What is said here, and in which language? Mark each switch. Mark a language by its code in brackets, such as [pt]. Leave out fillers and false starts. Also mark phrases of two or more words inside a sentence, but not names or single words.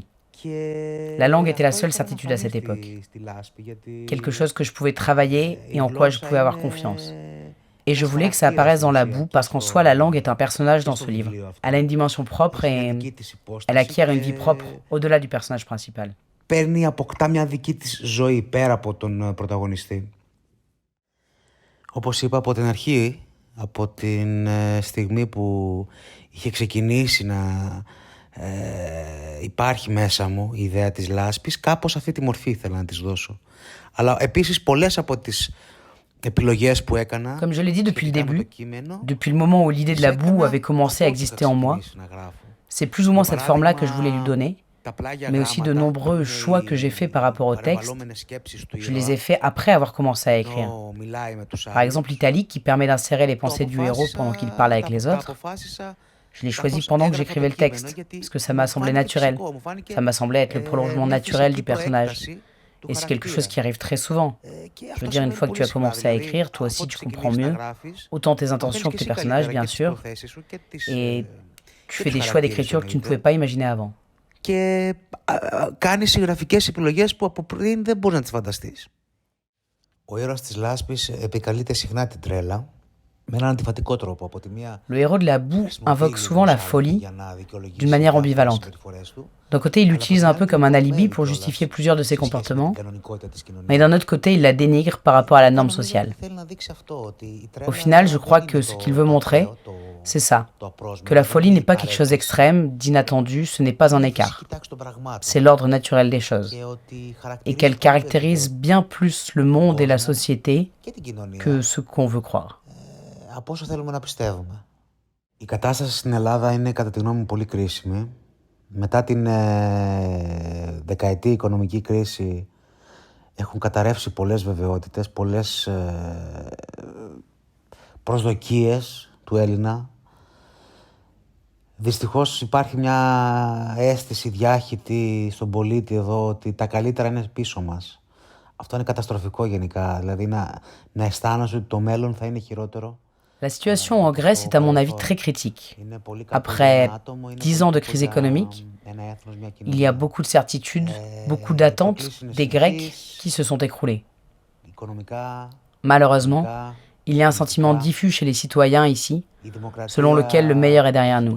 [fr] La langue était la seule certitude à cette époque, quelque chose que je pouvais travailler et en quoi je pouvais avoir confiance. Et je voulais que ça apparaisse dans La Boue parce qu'en soi, la langue est un personnage dans ce livre. Elle a une dimension propre et elle acquiert une vie propre au-delà du personnage principal. [el] Αποκτά μια δική της ζωή πέρα από τον πρωταγωνιστή. Όπως είπα από την αρχή, από την στιγμή που είχε ξεκινήσει να υπάρχει μέσα μου η ιδέα της λάσπης, κάπως αυτή τη μορφή ήθελα να της δώσω. Αλλά επίσης πολλές από τις επιλογές που έκανα... [fr] Comme je l'ai dit depuis le début, depuis le moment où l'idée de La Boue avait commencé à exister en moi, c'est plus ou moins cette forme-là que je voulais lui donner, mais aussi de nombreux choix que j'ai faits par rapport au texte, je les ai faits après avoir commencé à écrire. Par exemple, l'italique qui permet d'insérer les pensées du héros pendant qu'il parle avec les autres, je l'ai choisi pendant que j'écrivais le texte, parce que ça m'a semblé naturel, ça m'a semblé être le prolongement naturel du personnage. Et c'est quelque chose qui arrive très souvent. Je veux dire, une fois que tu as commencé à écrire, toi aussi tu comprends mieux, autant tes intentions que tes personnages, bien sûr, et tu fais des choix d'écriture que tu ne pouvais pas imaginer avant. [el] Και κάνεις συγγραφικές επιλογές που από πριν δεν μπορείς να τις φανταστείς. Ο ήρωας της λάσπης επικαλείται συχνά την τρέλα [fr] Le héros de la boue invoque souvent la folie d'une manière ambivalente. D'un côté, il l'utilise un peu comme un alibi pour justifier plusieurs de ses comportements, mais d'un autre côté, il la dénigre par rapport à la norme sociale. Au final, je crois que ce qu'il veut montrer, c'est ça, que la folie n'est pas quelque chose d'extrême, d'inattendu, ce n'est pas un écart. C'est l'ordre naturel des choses. Et qu'elle caractérise bien plus le monde et la société que ce qu'on veut croire. [el] Η κατάσταση στην Ελλάδα είναι κατά τη γνώμη μου πολύ κρίσιμη. Μετά την δεκαετή οικονομική κρίση έχουν καταρρεύσει πολλές βεβαιότητες, πολλές προσδοκίες του Έλληνα. Δυστυχώς υπάρχει μια αίσθηση διάχυτη στον πολίτη εδώ ότι τα καλύτερα είναι πίσω μας. Αυτό είναι καταστροφικό γενικά, δηλαδή να αισθάνεσαι ότι το μέλλον θα είναι χειρότερο. [fr] La situation en Grèce est à mon avis très critique. Après 10 ans de crise économique, il y a beaucoup de certitudes, beaucoup d'attentes des Grecs qui se sont écroulées. Malheureusement, il y a un sentiment diffus chez les citoyens ici, selon lequel le meilleur est derrière nous.